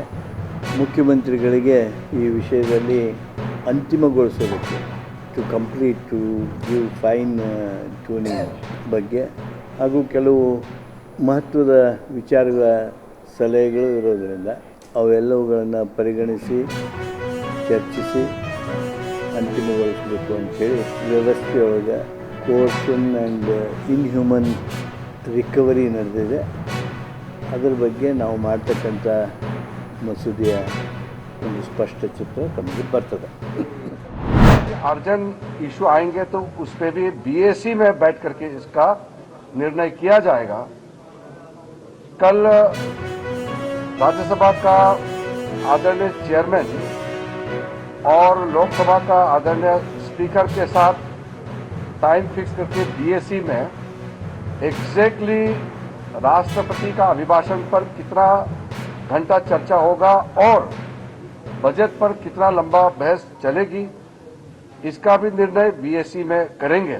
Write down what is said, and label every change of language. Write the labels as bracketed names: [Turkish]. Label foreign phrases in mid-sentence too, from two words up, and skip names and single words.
[Kannada] ಮುಖ್ಯಮಂತ್ರಿಗಳಿಗೆ ಈ ವಿಷಯದಲ್ಲಿ ಅಂತಿಮಗೊಳಿಸೋದಕ್ಕೆ [English] to give fine tuning [Kannada] ಬಗ್ಗೆ ಹಾಗೂ ಕೆಲವು ಮಹತ್ವದ ವಿಚಾರಗಳ ಸಲಹೆಗಳು ಇರೋದರಿಂದ ಅವೆಲ್ಲವುಗಳನ್ನು ಪರಿಗಣಿಸಿ ಚರ್ಚಿಸಿ ಅಂತಿಮಗೊಳಿಸಬೇಕು ಅಂಥೇಳಿ ವ್ಯವಸ್ಥೆಯೊಳಗೆ [English] coercion and inhuman recovery [Kannada] ನಡೆದಿದೆ. ಅದರ ಬಗ್ಗೆ ನಾವು ಮಾಡ್ತಕ್ಕಂಥ ಮಸೂದೆಯ ಒಂದು ಸ್ಪಷ್ಟ ಚಿತ್ರ ತಮಗೆ ಬರ್ತದೆ. [English] urgent issue [Hindi] आएंगे तो उस पर भी बीएसी में बैठ करके इसका निर्णय किया जाएगा. कल राज्यसभा का आदरणीय चेयरमैन और लोकसभा का आदरणीय स्पीकर के साथ [English] time fix [Hindi] करके बीएसी में एग्जैक्टली राष्ट्रपति का अभिभाषण पर कितना घंटा चर्चा होगा और बजट पर कितना लंबा बहस चलेगी, इसका भी निर्णय बीएससी में करेंगे.